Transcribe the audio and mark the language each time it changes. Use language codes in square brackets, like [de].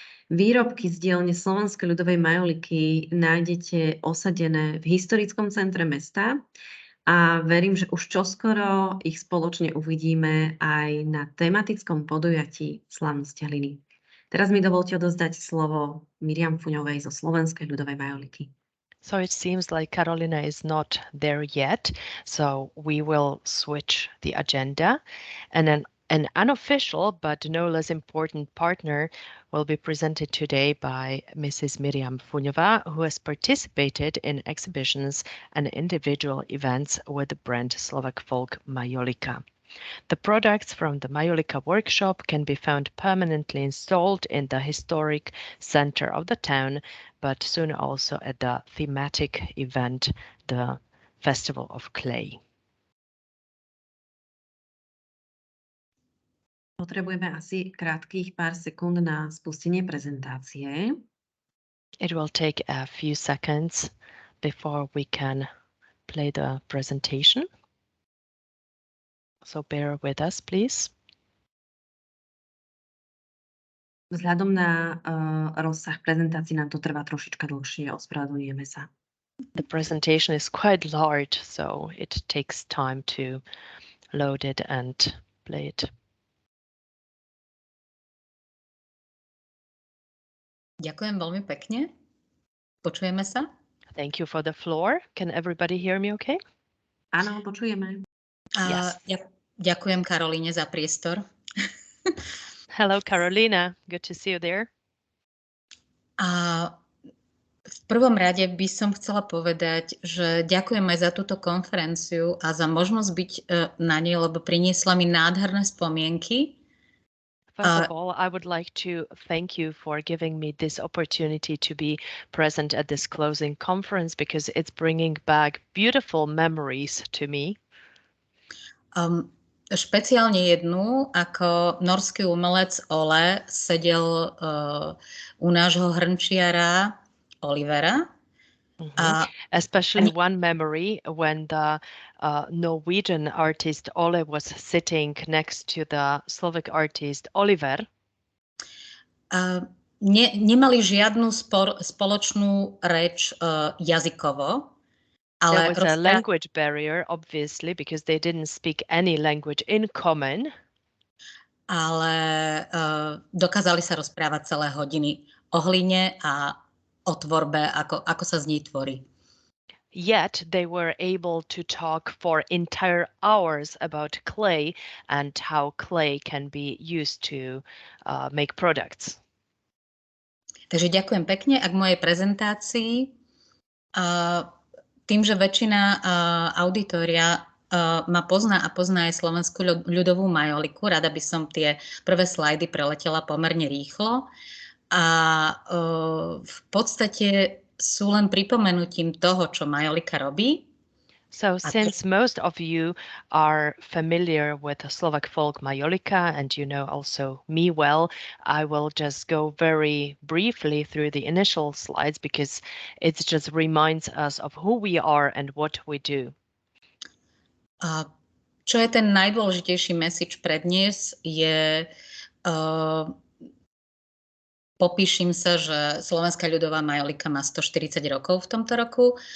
[sk] Výrobky z dielne Slovenskej ľudovej majoliky nájdete osadené v historickom centre mesta a verím, že už čoskoro ich spoločne uvidíme aj na tematickom podujatí Slávnosti hliny. Teraz mi dovolte odozdať slovo Miriam Fuňovej zo Slovenskej ľudovej majolity. [en] So it seems like Carolina is not there yet, so we will switch the agenda. And then an unofficial but no less important partner will be presented today by Mrs. Miriam Fuňová, who has participated in exhibitions and individual events with the brand Slovak Folk Majolika. The products from the Majolika workshop can be found permanently installed in the historic center of the town, but soon also at the thematic event, the Festival of Clay. [sk] Potrebujeme asi krátkých pár sekúnd na spustenie prezentácie. [en] It will take a few seconds before we can play the presentation. So bear with us, please. [sk] Vzhľadom na rozsah prezentácií nám to trvá trošička dlhšie, ospravedlňujeme sa. [en] The presentation is quite large, so it takes time to load it and play it. [sk] Ďakujem veľmi pekne. Počujeme sa? [en] Thank you for the floor. Can everybody hear me okay? [sk] Áno, počujeme. [en] Yes. [sk] Ďakujem Karolíne za priestor. [en] Hello, Carolina. Good to see you there. [sk] A v prvom rade by som chcela povedať, že ďakujem aj za túto konferenciu a za možnosť byť na nej, lebo priniesla mi nádherné spomienky. [en] First of all, I would like to thank you for giving me this opportunity to be present at this closing conference because it's bringing back beautiful memories to me. [sk] Špeciálne jednu, ako norský umelec Ole sedel u nášho hrnčiara Olivera. [en] Especially one memory when the Norwegian artist Ole was sitting next to the Slovak artist Oliver. [sk] Nemali žiadnu spoločnú reč jazykovo. [en] There was a language barrier, obviously, because they didn't speak any language in common. [sk] Ale dokázali sa rozprávať celé hodiny o hline a o tvorbe, ako sa z nej tvorí. [en] Yet they were able to talk for entire hours about clay and how clay can be used to make products. [sk] Takže ďakujem pekne. A k mojej prezentácii, tým, že väčšina auditoria ma pozná a pozná aj slovenskú ľudovú majoliku, rada by som tie prvé slajdy preletela pomerne rýchlo. A v podstate sú len pripomenutím toho, čo majolika robí. [en] So since most of you are familiar with Slovak Folk Majolika and you know also me well, I will just go very briefly through the initial slides because it just reminds us of who we are and what we do. [sk] Čo je ten najdôležitejší message pre dnes je popíšim sa, že Slovenská ľudová majolika má 140 rokov v tomto roku.